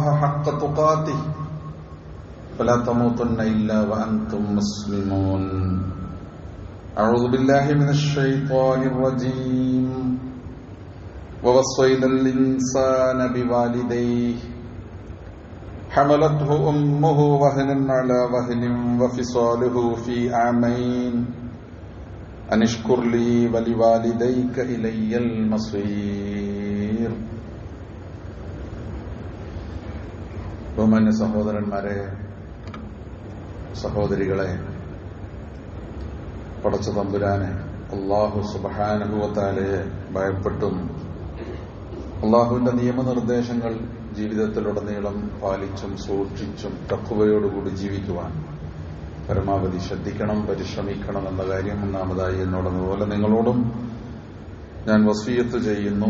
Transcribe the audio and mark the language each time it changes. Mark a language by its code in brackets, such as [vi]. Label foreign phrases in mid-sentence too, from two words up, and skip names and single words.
[ar] حق تقاته فلا تموتن إلا وأنتم مسلمون أعوذ بالله من الشيطان الرجيم ووصينا الإنسان بوالديه حملته أمه وهنا على وهن وفصاله في عامين أن اشكر لي ولوالديك إلي المصير. [ml] ബഹുമാന്യ സഹോദരന്മാരെ, സഹോദരികളെ, പടച്ച തമ്പുരാനെ [ar] الله سبحانه و تعالى [ml] ഭയപ്പെട്ടും അല്ലാഹുവിന്റെ നിയമനിർദ്ദേശങ്ങൾ ജീവിതത്തിലുടനീളം പാലിച്ചും സൂക്ഷിച്ചും തഖ്വയോടുകൂടി ജീവിക്കുവാൻ പരമാവധി ശ്രദ്ധിക്കണം, പരിശ്രമിക്കണം എന്ന കാര്യം ഒന്നാമതായി എന്നോടെന്നതുപോലെ നിങ്ങളോടും ഞാൻ വസിയത്ത് ചെയ്യുന്നു.